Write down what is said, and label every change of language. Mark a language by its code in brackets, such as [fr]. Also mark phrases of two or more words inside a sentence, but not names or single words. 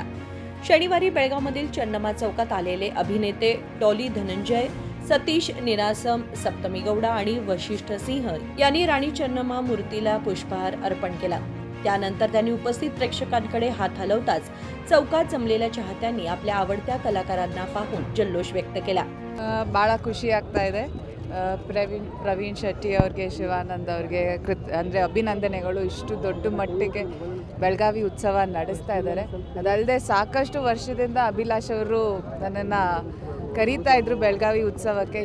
[mr] शनिवारी बेळगावमधील चन्नमा चौकात आलेले अभिनेते डॉली धनंजय, सतीश निनासम, सप्तमी गौडा आणि वशिष्ठ सिंह यांनी राणी चन्नमा मूर्तीला पुष्पहार अर्पण केला. त्यानंतर त्यांनी उपस्थित प्रेक्षकांकडे हात हलवताच चौकात जमलेल्या चाहत्यांनी आपल्या आवडत्या कलाकारांना पाहून जल्लोष व्यक्त केला. [kn] ಭಾಳ ಖುಷಿ ಆಗ್ತಾ ಇದೆ. ಪ್ರವೀಣ್ ಶೆಟ್ಟಿ ಅವ್ರಿಗೆ, ಶಿವಾನಂದ್ ಅವ್ರಿಗೆ ಅಂದರೆ ಅಭಿನಂದನೆಗಳು. ಇಷ್ಟು ದೊಡ್ಡ ಮಟ್ಟಿಗೆ ಬೆಳಗಾವಿ ಉತ್ಸವ ನಡೆಸ್ತಾ ಇದ್ದಾರೆ. ಅದಲ್ಲದೆ ಸಾಕಷ್ಟು ವರ್ಷದಿಂದ ಅಭಿಲಾಷ್ ಅವರು ನನ್ನನ್ನು ಕರೀತಾ ಇದ್ರು ಬೆಳಗಾವಿ ಉತ್ಸವಕ್ಕೆ.